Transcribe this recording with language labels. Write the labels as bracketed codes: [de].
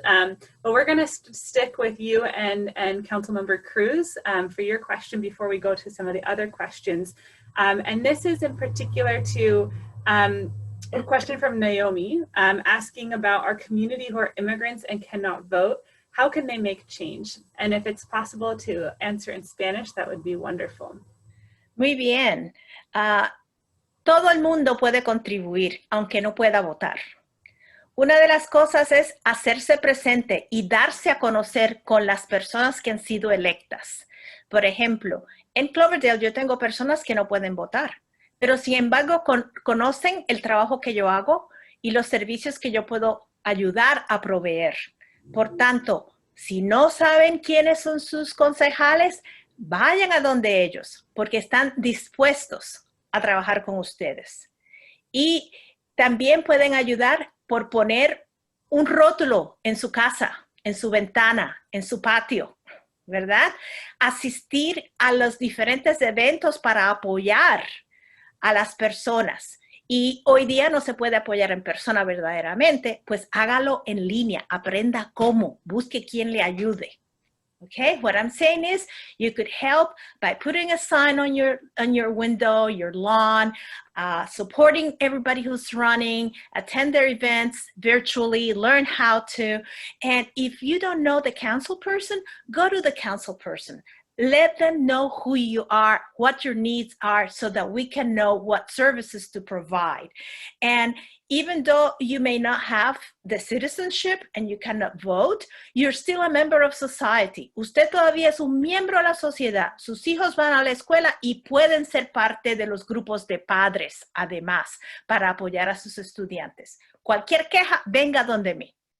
[en] But we're going to stick with you and Councilmember Cruz for your question before we go to some of the other questions. And this is in particular to a question from Naomi asking about our community who are immigrants and cannot vote. How can they make change? And if it's possible to answer in Spanish, that would be wonderful. [es] Muy bien. Todo el mundo puede contribuir, aunque no pueda votar. Una de las cosas es hacerse presente y darse a conocer con las personas que han sido electas. Por ejemplo, en Cloverdale yo tengo personas que no pueden votar, pero sin embargo conocen el trabajo que yo hago y los servicios que yo puedo ayudar a proveer. Por tanto, si no saben quiénes son sus concejales, vayan a donde ellos, porque están dispuestos a trabajar con ustedes. Y también pueden ayudar por poner un rótulo en su casa, en su ventana, en su patio. ¿verdad? Asistir a los diferentes eventos para apoyar a las personas. Y hoy día no se puede apoyar en persona verdaderamente, pues hágalo en línea, aprenda cómo, busque quien le ayude. [en] Okay, what I'm saying is you could help by putting a sign on your window, your lawn, supporting everybody who's running, attend their events virtually, learn how to. And if you don't know the council person, go to the council person. Let them know who you are, what your needs are, so that we can know what services to provide. And even though you may not have the citizenship and you cannot vote, you're still a member of society. [es] Usted todavía es un miembro de la sociedad. Sus hijos van a la escuela y pueden ser parte de los grupos de padres, además, para apoyar a sus estudiantes. Cualquier queja, venga donde mí.